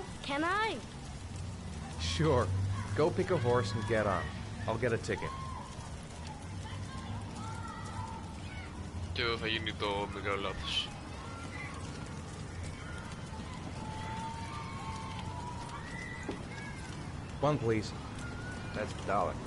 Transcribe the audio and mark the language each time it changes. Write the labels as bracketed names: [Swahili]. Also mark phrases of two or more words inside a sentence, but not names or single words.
[English] Can I? Sure. Go pick a horse and get on. I'll get a ticket. [Greek] Και εδώ θα γίνει το μεγάλο λάθος. [English] One, please. That's $1.